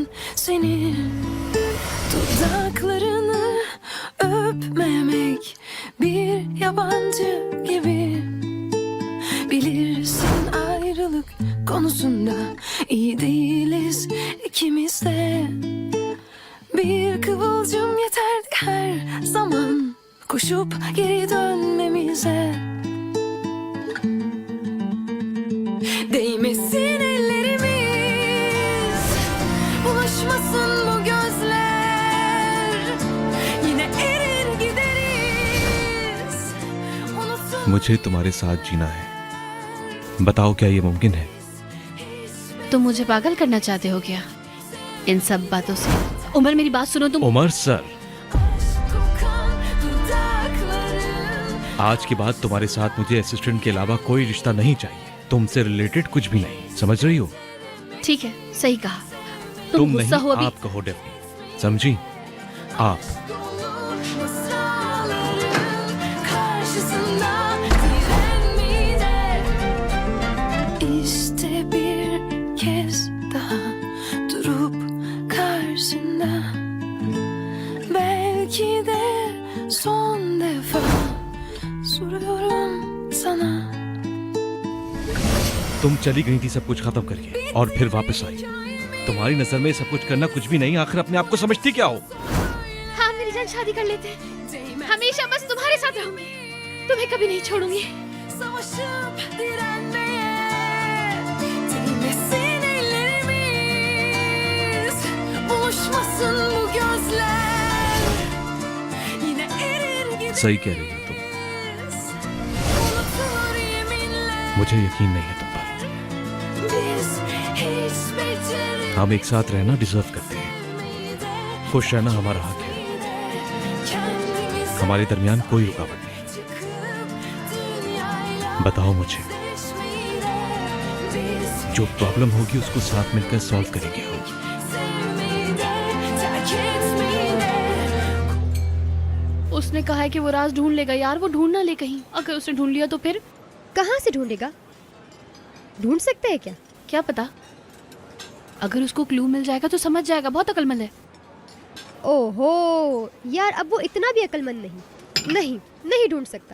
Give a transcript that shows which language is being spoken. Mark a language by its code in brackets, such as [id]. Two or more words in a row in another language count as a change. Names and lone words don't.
[tr] seni dudaklarını öpmemek bir yabancı gibi bilirsin ayrılık konusunda iyi değiliz ikimiz de bir kıvılcım yeterdi her zaman koşup geri dönmemize. Değmesin ellerimiz, bulaşmasın bu gözler, yine erir gideriz. Unutun [hi] मुझे तुम्हारे साथ जीना है, बताओ क्या ये मुमकिन है? तुम मुझे पागल करना चाहते हो क्या? इन सब बातों से। उमर मेरी बात सुनो तुम। उमर सर, [tr] Kokan dudakların [hi] आज के बाद तुम्हारे साथ मुझे असिस्टेंट के अलावा कोई रिश्ता नहीं चाहिए। तुमसे रिलेटेड कुछ भी नहीं, समझ रही हो? ठीक है, सही कहा। तुम तुम नहीं, गुस्सा हो अभी। आप कहो डेफनी, समझी? आप। [tr] mısraların karşısında direnmeyecek. İşte bir kez daha durup karşında, belki de son defa soruyorum sana. [hi] तुम चली गई थी सब कुछ खत्म करके और फिर वापस आई। तुम्हारी नजर में सब कुछ करना कुछ भी नहीं, आखिर अपने आप को समझती क्या हो? हाँ मेरी जान, शादी कर लेते हैं। हमेशा बस तुम्हारे साथ रहूंगी, तुम्हें कभी नहीं छोड़ूंगी। [tr] Savaşıp direnmeye değmesin ellerimiz, buluşmasın bu gözler, yine erir gideriz. [hi] सही कह रही हो तुम, [tr] Unutulur yeminler, [hi] मुझे यकीन नहीं है तुम पर। [tr] biz hiç beceremeyiz [hi] हम एक साथ रहना डिजर्व करते हैं। [tr] de [hi] खुश रहना हमारा हक है। [tr] kendimize [hi] हमारे दरमियान कोई रुकावट नहीं। [tr] çıkıp dünyayla [hi] बताओ मुझे, [tr] deşmeyi de biz [hi] जो प्रॉब्लम होगी उसको साथ मिलकर सॉल्व करेंगे हम। [tr] sevmeyi de terk etmeyi de. [hi] उसने कहा है कि वो राज ढूंढ लेगा यार, वो ढूंढ ना ले कहीं। अगर उसने ढूंढ लिया तो फिर कहाँ से ढूंढेगा? ढूंढ सकते हैं क्या? क्या पता, अगर उसको क्लू मिल जाएगा तो समझ जाएगा। बहुत अक्लमंद है। ओहो यार, अब वो इतना भी अक्लमंद नहीं ढूंढ सकता।